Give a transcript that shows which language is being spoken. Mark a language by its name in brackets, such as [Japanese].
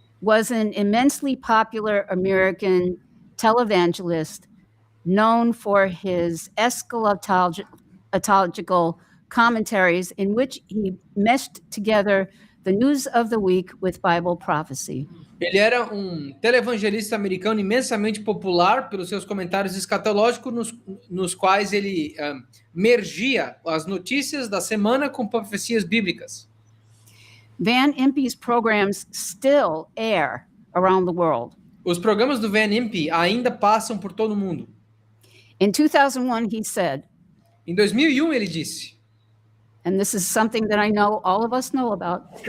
[English] was an immensely popular American televangelist known for his eschatological commentaries in which he meshed together the news of the week with Bible prophecy. [Portuguese] Ele era um televangelista americano imensamente popular pelos seus comentários escatológicos, nos quais ele mergia as notícias da semana com profecias bíblicas. [English] Van Impe's programs still air around the world. [Portuguese] Os programas do Van Impe ainda passam por todo o mundo. [English] In 2001, he said, [Portuguese] Em 2001, ele disse, [English] and this is something that I know all of us know about,